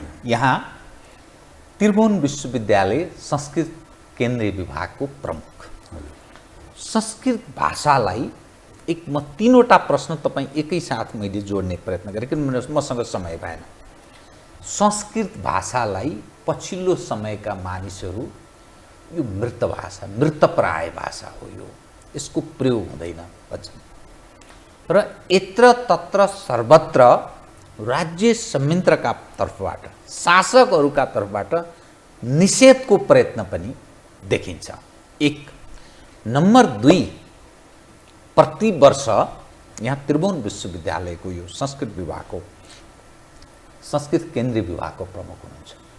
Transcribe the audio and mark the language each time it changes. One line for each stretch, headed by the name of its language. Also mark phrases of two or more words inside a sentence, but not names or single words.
Nepali: यहाँ त्रिभुवन विश्वविद्यालय संस्कृत केन्द्रीय विभागको प्रमुख, संस्कृत भाषालाई म 3वटा प्रश्न तपाईँ एकैसाथ मैले जोड्ने प्रयत्न गरेँ किनभने मसँग समय भएन। संस्कृत भाषालाई पछिल्लो समयका मानिसहरू यो मृत भाषा, मृतप्राय भाषा हो, यसको प्रयोग हुँदैन भन्छन् र यत्र तत्र सर्वत्र राज्य संयन्त्रका तर्फबाट, शासकहरूका तर्फबाट निषेधको प्रयत्न पनि देखिन्छ। 1 नम्बर 2 प्रतिवर्ष यहाँ त्रिभुवन विश्वविद्यालयको यो संस्कृत विभागको, संस्कृत केन्द्रीय विभागको प्रमुख हुनुहुन्छ।